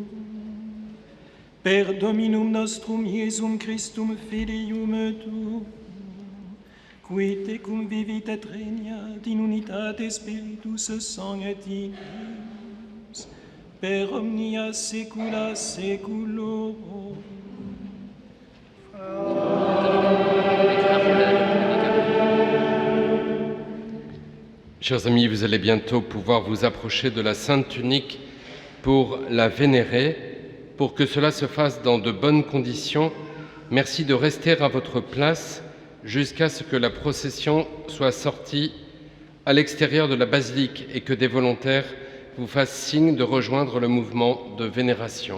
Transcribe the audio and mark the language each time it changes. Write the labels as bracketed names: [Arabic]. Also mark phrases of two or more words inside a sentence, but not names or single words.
[Latin] Per Dominum nostrum Iesum Christum Filium tuum, qui tecum vivit et regnat in unitate Spiritus Sancti, per omnia saecula saeculorum. [French] Chers amis, vous allez bientôt pouvoir vous approcher de la Sainte Tunique pour la vénérer. Pour que cela se fasse dans de bonnes conditions, merci de rester à votre place jusqu'à ce que la procession soit sortie à l'extérieur de la basilique et que des volontaires vous fassent signe de rejoindre le mouvement de vénération.